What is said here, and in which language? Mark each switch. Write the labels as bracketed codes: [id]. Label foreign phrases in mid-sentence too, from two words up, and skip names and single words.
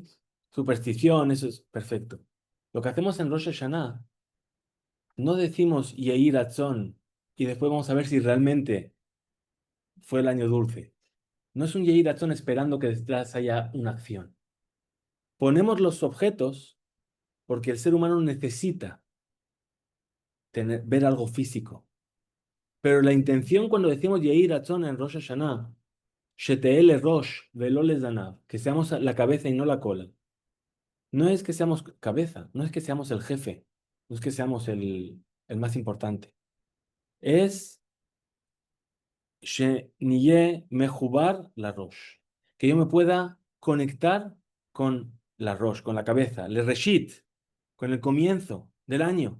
[es] Superstición, eso es perfecto. Lo que hacemos en Rosh Hashanah, no decimos [he] יהי רצון [es] y después vamos a ver si realmente fue el año dulce. No es un [he] יהי רצון [es] esperando que detrás haya una acción. Ponemos los objetos porque el ser humano necesita ver algo físico. Pero la intención cuando decimos [he] יהי רצון [es] en Rosh Hashanah, [he] שנהיה לראש ולא לזנב, [es] que seamos la cabeza y no la cola. No es que seamos cabeza, no es que seamos el jefe, no es que seamos el más importante. [he] Es שנהיה מחובר לראש. [es] Que yo me pueda conectar con la Rosh, con la cabeza, le Reshit, con el comienzo del año.